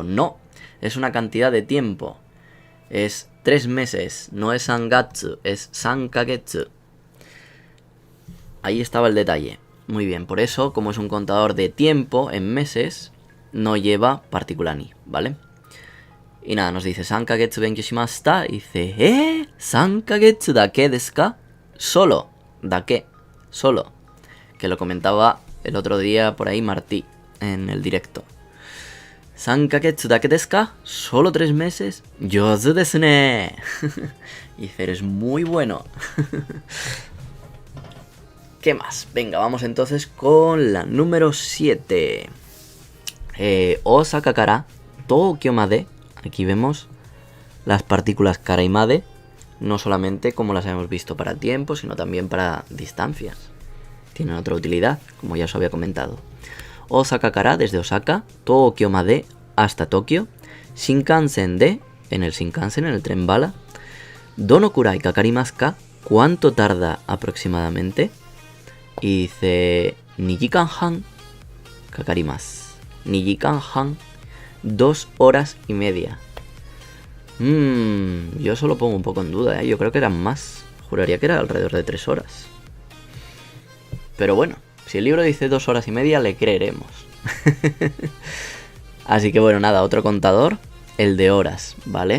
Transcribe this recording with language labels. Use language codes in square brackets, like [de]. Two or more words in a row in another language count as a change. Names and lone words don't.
[es] No, es una cantidad de tiempo. Es 3 meses, no es sangatsu, es sankagetsu. Ahí estaba el detalle. Muy bien, por eso, como es un contador de tiempo en meses, no lleva partícula ni, ¿vale? Y nada, nos dice, [ja] ¿3ヶ月勉強しました? Y dice, ¿3ヶ月だけですか? [es] Solo, dake, solo. Que lo comentaba el otro día por ahí Martí, en el directo. [ja] ¿3ヶ月だけですか? [es] Solo 3 meses. [ja] 上手ですね. [es] Y dice, eres muy bueno. ¿Qué más? Venga, vamos entonces con la número 7. [ja] 大阪から東京まで. [es] Aquí vemos las partículas kara y made, no solamente como las hemos visto para tiempo, sino también para distancias. Tienen otra utilidad, como ya os había comentado. [ja] 大阪から, [es] desde Osaka, [ja] 東京まで, [es] hasta Tokio. [ja] 新幹線で, [es] en el Shinkansen, en el tren bala. [ja] どのくらいかかりますか, [es] ¿cuánto tarda aproximadamente? [ja] Y dice, 2時間半かかります. 2時間半, [es] 2 horas y media. Yo solo pongo un poco en duda, Yo creo que eran más. Juraría que era alrededor de 3 horas. Pero bueno, si el libro dice 2 horas y media, le creeremos. Así que bueno, nada, otro contador, el de horas, ¿vale?